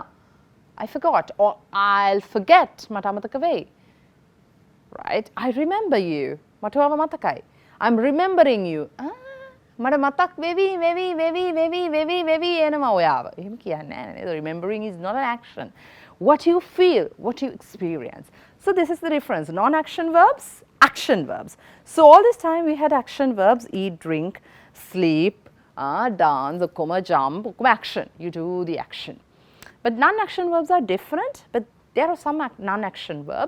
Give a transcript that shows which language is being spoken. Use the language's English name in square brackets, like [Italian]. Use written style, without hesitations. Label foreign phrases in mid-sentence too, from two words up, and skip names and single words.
[English] I forgot or I'll forget. [Sinhala] මට අමතක වෙයි. [English] Right? I remember you. [Sinhala] මට මතකයි. [English] I'm remembering you. [Sinhala] මට මතක් වෙවි වෙවි වෙවි වෙවි වෙවි වෙවි එනවා ඔයාව. එහෙම කියන්නේ නැහැ. [English] Remembering is not an action. What you feel, what you experience. So this is the difference. Non-action verbs, action verbs. So all this time we had action verbs: eat, drink, sleep, dance, jump, action. You do the action. But non-action verbs are different, but there are some non-action verbs.